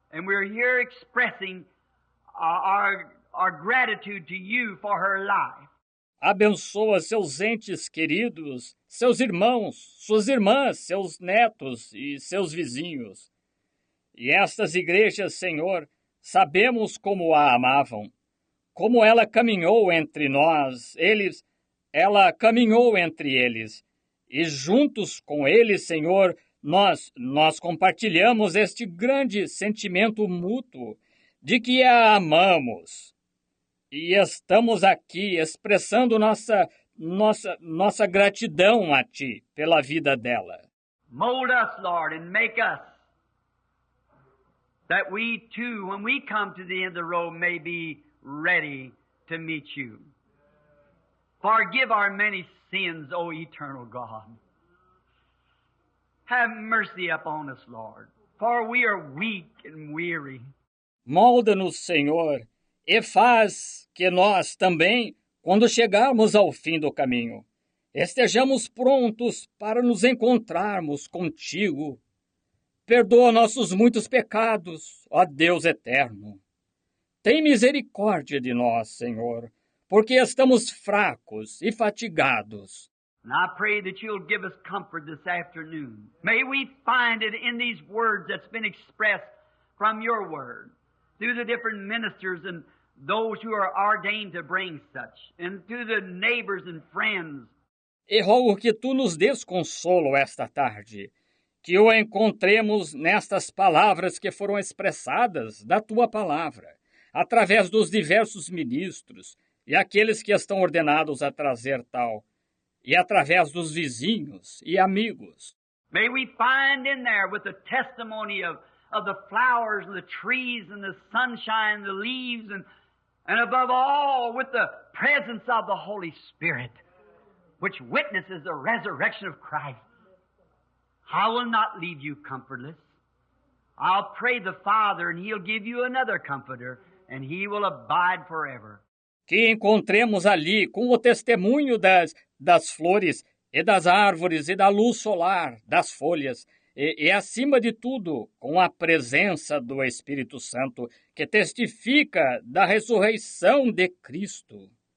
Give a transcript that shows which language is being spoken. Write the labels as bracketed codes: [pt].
[en] And we're here expressing our gratitude to you for her life. [pt] Abençoa seus entes queridos, seus irmãos, suas irmãs, seus netos e seus vizinhos. E estas igrejas, Senhor, sabemos como a amavam, como ela caminhou entre nós, ela caminhou entre eles, e juntos com eles, Senhor, nós compartilhamos este grande sentimento mútuo de que a amamos. E estamos aqui expressando nossa gratidão a Ti pela vida dela. [en] Mold us, Lord, and make us, that we too, when we come to the end of the road, may be ready to meet you. Forgive our many sins, O eternal God. Have mercy upon us, Lord. for we are weak and weary. [pt] Molda-nos, Senhor, e faz que nós também, quando chegarmos ao fim do caminho, estejamos prontos para nos encontrarmos contigo. Perdoa nossos muitos pecados, ó Deus eterno. Tem misericórdia de nós, Senhor, porque estamos fracos e fatigados. [en] And I pray that you'll give us comfort this afternoon. May we find it in these words that's been expressed from your word, through the different ministers and those who are ordained to bring such, and to the neighbors and friends. [pt] E rogo que tu nos des consolo esta tarde, que o encontremos nestas palavras que foram expressadas da tua palavra, através dos diversos ministros e aqueles que estão ordenados a trazer tal, e através dos vizinhos e amigos. [en] May we find in there with the testimony of the flowers and the trees and the sunshine and the leaves and above all with the presence of the Holy Spirit, which witnesses the resurrection of Christ. I will not leave you comfortless. I'll pray the Father, and He'll give you another comforter, and He will abide forever. [pt] Que encontremos ali com o testemunho das flores e das árvores e da luz solar, das folhas, e acima de tudo, com a presença do Espírito Santo, que testifica da ressurreição de Cristo.